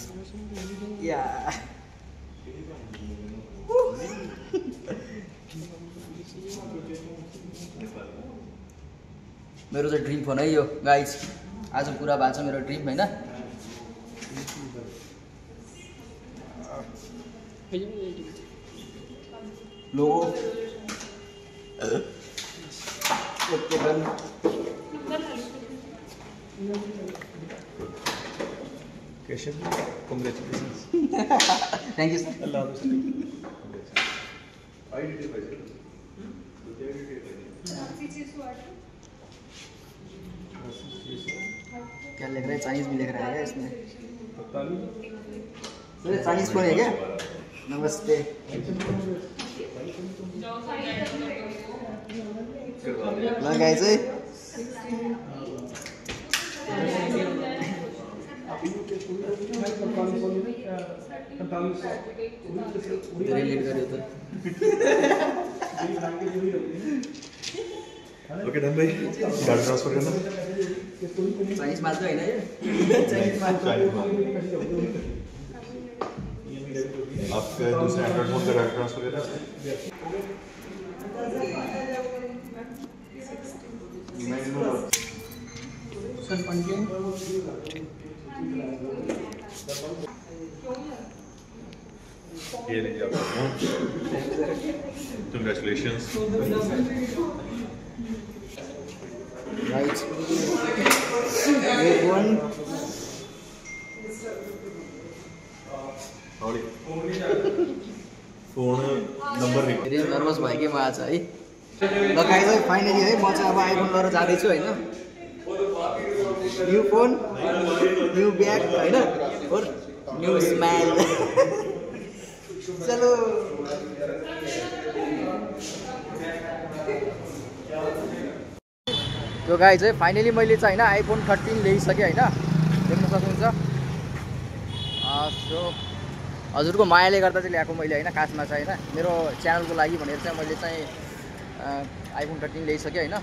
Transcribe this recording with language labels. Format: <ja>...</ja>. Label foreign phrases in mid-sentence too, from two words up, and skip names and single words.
<ne>या मेरो चाहिँ ड्रिम फोन है यो गाइज। आज पुरा भएको छ मेरो ड्रिम होइन। लोगो</ne> <en>Keshav, congratulations. thank you sir. Allah</en> <hi>क्या लिख रहा है? चाइनीज भी लिख रहा है इसमें। चाइनीज फोन है क्या? नमस्ते।</hi> <ne>ल गाइस है धेरै लेट गर्यो त।</ne> <en>okay done</en> <hi>भाई, गाड़ी ट्रांसफर करना।</hi> <ne>चाइनीज मात्र होइन यो। चाइनीज मात्र।</ne> <hi>आपका दूसरा एंड्रॉइड फोन का डाटा ट्रांसफर करना है। ये लीजिए आपका फोन।</hi> <en>Congratulations. Right. Wait one. Howdy.</en> <hi>फोन नंबर नहीं।</hi> <ne>धेरै नर्भस भयो कि म आज है। ल गाइस है फाइनली है म चाहिँ अब आइफोन लिएर जाँदैछु होइन।</ne> <en>new phone, new bag होइन और new smile.</en> <ne>चलो त्यो गाइज है फाइनली मैले चाहिँ होइन आइफोन 13 ल्याइसकेँ होइन। देख्न सक्नुहुन्छ। सो हजुरको मायाले गर्दा चाहिँ ल्याएको मैले होइन। खासमा चाहिँ होइन मेरो च्यानलको लागि भनेर चाहिँ मैले चाहिँ आइफोन 13 ल्याइसकेँ होइन।</ne>